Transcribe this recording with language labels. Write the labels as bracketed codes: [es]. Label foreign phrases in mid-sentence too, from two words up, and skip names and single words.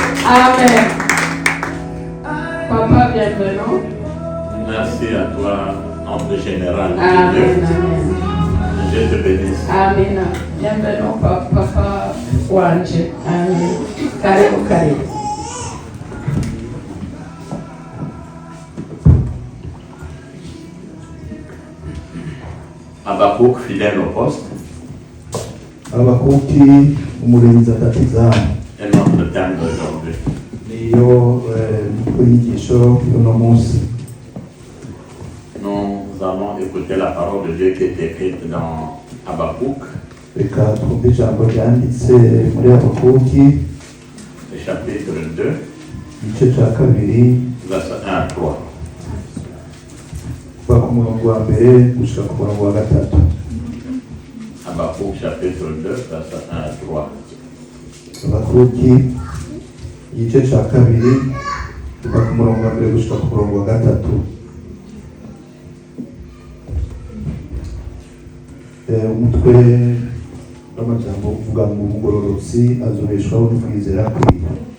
[fr] Amen. Papa, bienvenue. Merci à toi, homme général. Amen. Dieu te bénisse. Amen. Bienvenue, Papa Wanje. Amen. [sw] Karibu, karibu. [fr] Habakkuk, fidèle au poste. [rn] Habakuki umurinzi atatizamu [fr] Et notre thème d'aujourd'hui. [rn] niyo inyigisho y'uno munsi. [fr] Nous allons écouter la parole de Dieu qui est écrite dans Habakkuk, [rn] Reka twumve ijambo ryanditse muri Habakuki [fr] le chapitre 2, [rn] igice cya kabiri [fr] verset 1 à 3. [rn] kuva ku murongo wa mbere gushika ku murongo wa gatatu. [fr] Habakkuk, chapitre 2, verset 1 à 3. [rn] Habakuki igice cya kabiri kuva ku murongo wa mbere gushika ku murongo wa gatatu. Umutwe w'amajambo uvuga ngo umugororotsi azobeshwaho no kwizera kwiwe.